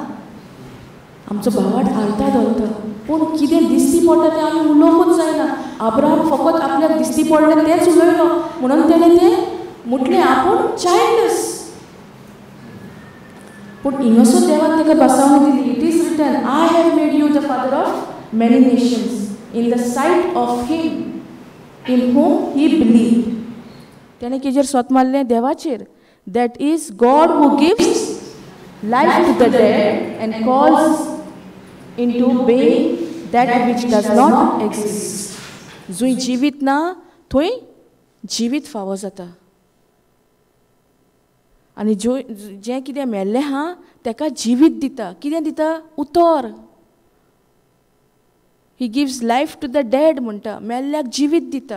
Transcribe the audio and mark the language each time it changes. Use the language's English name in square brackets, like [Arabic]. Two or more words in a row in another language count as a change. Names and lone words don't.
[Konkani] आमचो भावार्थ हालता धोलता पूण कितें दिसती पडटा तें आमी उलोवंकूच जायना. अब्राहम फकत आपल्याक दिसती पडलें तेंच उलयलो म्हणून तेणें तें म्हटलें आपूण चायल्डलेस. पूण हिंगासर देवान तेका भासावणी दिली. [English] It is written, I have made you the father of many nations in the sight of him in whom he believed. [Konkani] तेणें किजेर स्वत मारलें? देवाचेर. [English] That is God who gives life to the dead and calls into being that which does not exist. [Konkani] जुंय जिवीत ना थंय जिवीत फावो जाता. आनी जें कितें मेल्लें हा तेका जिवीत दिता. कितें दिता? उतर. [English] He gives life to the dead [Konkani] म्हणटा, मेल्ल्याक जिवीत दिता.